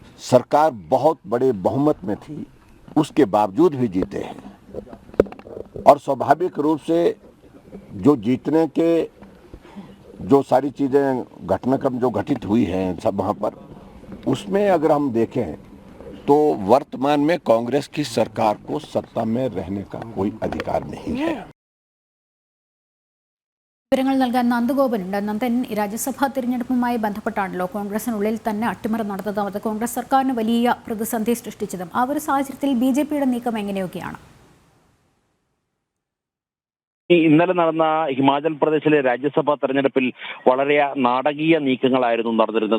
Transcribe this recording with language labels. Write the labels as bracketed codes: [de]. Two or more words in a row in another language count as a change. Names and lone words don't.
[hi] सरकार बहुत बड़े बहुमत में थी, उसके बावजूद भी जीते हैं और स्वाभाविक रूप से जो जीतने के जो सारी चीजें घटनाक्रम जो घटित हुई हैं सब वहां पर, उसमें अगर हम देखें तो वर्तमान में कांग्रेस की सरकार को सत्ता में रहने का कोई अधिकार नहीं है। [ml] വിവരങ്ങൾ നൽകാൻ നന്ദഗോപനുണ്ട്. നന്ദൻ, രാജ്യസഭാ തിരഞ്ഞെടുപ്പുമായി ബന്ധപ്പെട്ടാണല്ലോ കോൺഗ്രസിനുള്ളിൽ തന്നെ അട്ടിമറി നടന്നതും അത് കോൺഗ്രസ് സർക്കാരിന് വലിയ പ്രതിസന്ധി സൃഷ്ടിച്ചതും. ആ ഒരു സാഹചര്യത്തിൽ ബിജെപിയുടെ നീക്കം എങ്ങനെയൊക്കെയാണ്? ഇന്നലെ നടന്ന ഹിമാചൽ പ്രദേശിലെ രാജ്യസഭാ തെരഞ്ഞെടുപ്പിൽ വളരെ നാടകീയ നീക്കങ്ങളായിരുന്നു നടന്നിരുന്നത്.